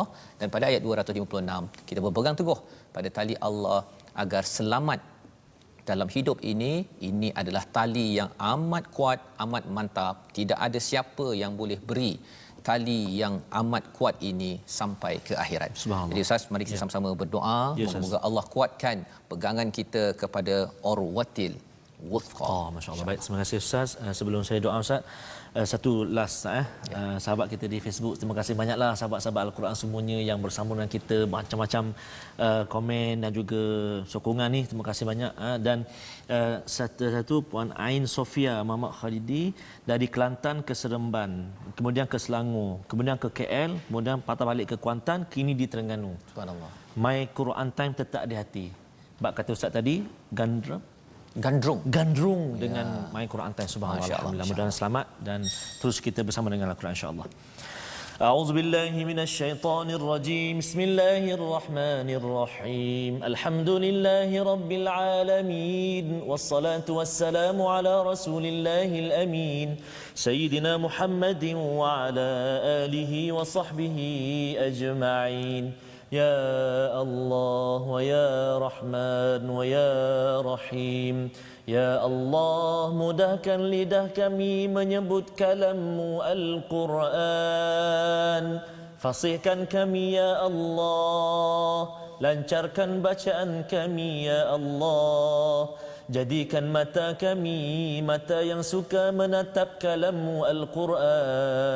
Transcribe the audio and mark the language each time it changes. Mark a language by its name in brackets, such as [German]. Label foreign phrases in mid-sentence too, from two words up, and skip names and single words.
[Malay] Dan pada ayat 256 kita berpegang teguh pada tali Allah agar selamat dalam hidup ini. Ini adalah tali yang amat kuat, amat mantap. Tidak ada siapa yang boleh beri tali yang amat kuat ini sampai ke akhirat. Jadi Ustaz, mari kita sama-sama berdoa, semoga Allah kuatkan pegangan kita kepada [Arabic] العروة الوثقى. ما شاء الله. [Malay] Baik, terima kasih Ustaz. Sebelum saya doa Ustaz, satu last sahabat kita di Facebook, terima kasih banyaklah sahabat-sahabat Al-Quran semuanya yang bersama dengan kita, macam-macam komen dan juga sokongan ni, terima kasih banyak. Dan satu Puan Ain Sofia Muhammad Khalidi dari Kelantan ke Seremban, kemudian ke Selangor, kemudian ke KL, kemudian patah balik ke Kuantan, kini di Terengganu. Subhanallah. My Quran Time tetap di hati. Bab kata Ustaz tadi, gandrung dengan My Quran Time. Subhanallah. Alhamdulillah, mudah-mudahan selamat dan terus kita bersama dengan Al-Quran [Arabic] إن شاء الله. أعوذ بالله من الشيطان الرجيم بسم الله الرحمن الرحيم الحمد لله رب العالمين والصلاة والسلام على رسول الله الأمين سيدنا محمد وعلى آله وصحبه أجمعين يا الله ويا رحمن ويا رحيم [Malay] Ya Allah, mudahkan lidah kami menyebut kalam-Mu Al-Quran. Fasihkan kami [Arabic] يا الله, [Malay] lancarkan bacaan kami [Arabic] يا الله. [Malay] Jadikan mata kami mata yang suka menatap kalam-Mu Al-Quran.